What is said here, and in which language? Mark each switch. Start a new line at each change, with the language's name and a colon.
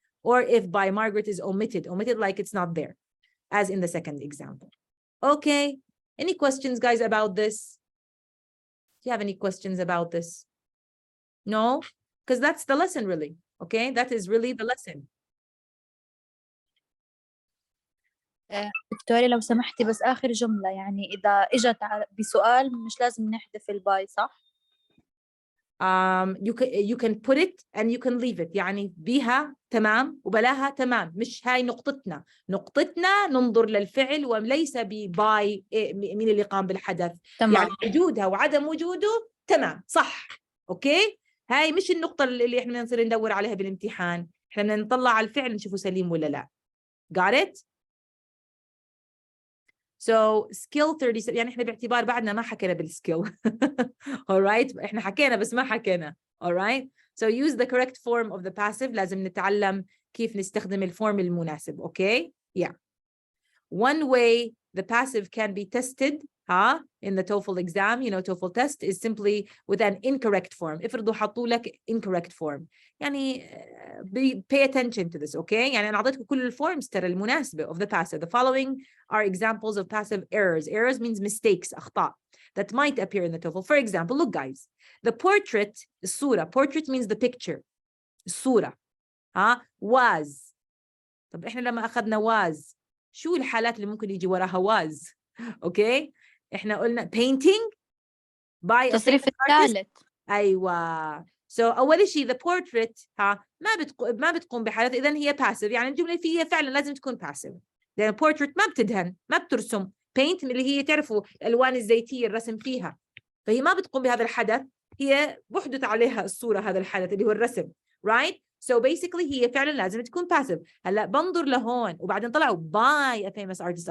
English: Or if by Margaret is omitted like it's not there, as in the second example. Okay. Any questions, guys, about this? Do you have any questions about this? No? Because that's the lesson, really. Okay, that is really the lesson.
Arabic: دكتورة لو سمحتي بس آخر جملة، يعني إذا إجت بسؤال مش لازم نحذف الباي، صح؟
English: You can put it and you can leave it.
Arabic: يعني بيها تمام وبلاها تمام. مش هاي نقطتنا. نقطتنا ننظر للفعل وليس بباي مين اللي قام بالحدث. تمام. يعني وجودها وعدم وجوده تمام صح. اوكي. هاي مش النقطة اللي احنا نصير ندور عليها بالامتحان. احنا بدنا نطلع على الفعل نشوفه سليم ولا لا.
English: Got it?
Arabic: So skill 37 يعني احنا باعتبار بعدنا ما حكينا بالskill.
English: Alright,
Arabic: احنا حكينا بس ما حكينا.
English: Alright, so use the correct form of the passive.
Arabic: لازم نتعلم كيف نستخدم الفورم المناسب.
English: Okay, yeah. One way the passive can be tested in the TOEFL exam, you know, TOEFL test is simply with an incorrect form.
Arabic: افرضوا حطوا لك incorrect form.
English: يعني pay attention to this, okay?
Arabic: يعني أنا أعطيتكم كل الforms ترى المناسبة
English: of the passive. The following are examples of passive errors. Errors means mistakes,
Arabic: أخطاء
English: that might appear in the TOEFL. For example, look guys, the portrait,
Arabic: الصورة.
English: Portrait means the picture.
Arabic: الصورة. Was. طب إحنا لما أخذنا was شو الحالات اللي ممكن يجي وراها was؟ اوكي احنا قلنا
English: painting by a
Arabic: التصريف
English: famous artist.
Arabic: الثالث. ايوه so اول شيء
English: the portrait
Arabic: ما بتقوم بحالات، اذا هي passive، يعني الجمله فيها فعلا لازم تكون passive لان portrait ما بتدهن ما بترسم. paint اللي هي تعرفوا الالوان الزيتيه الرسم فيها، فهي ما بتقوم بهذا الحدث، هي بحدث عليها الصوره هذا الحدث اللي هو الرسم.
English: right so basically
Arabic: هي فعلا لازم تكون passive. هلا بنظر لهون وبعدين طلعوا
English: by a famous artist.